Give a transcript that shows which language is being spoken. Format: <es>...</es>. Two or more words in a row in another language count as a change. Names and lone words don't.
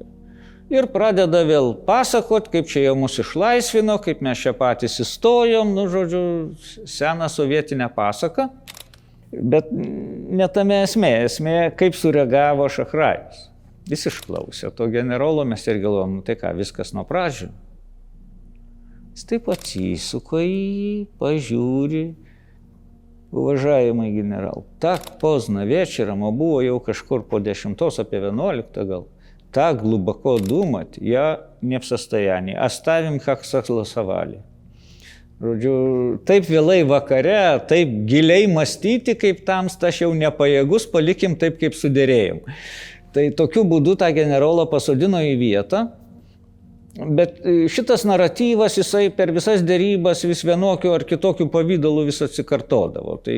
<lt>Ir pradeda vėl pasakot, kaip čia jau mus išlaisvino, kaip mes čia patys įstojom, žodžiu, seną sovietinę pasaką. Bet ne tame esmė, kaip sureagavo Šachrajus. Jis išklausė to generolo, mes ir galvojom, tai ką, viskas nuo pradžių. Jis taip atsisuko į jį, pažiūri,</lt> <ru>уважаемый генерал, так поздно вечером, а было</ru> <lt>jau kažkur po 10, apie 11 gal,</lt> <ru>так глубоко думать я не в состоянии, оставим, как согласовали.</ru> <lt>Žodžiu, taip vėlai vakare, taip giliai mąstyti, kaip tamsta, aš jau nepajėgus, palikim taip, kaip sudėrėjom. Tai tokiu būdu tą generolą pasodino į vietą, bet šitas naratyvas, jisai per visas dėrybas vis vienokiu ar kitokiu pavydalu vis atsikartodavo.</lt>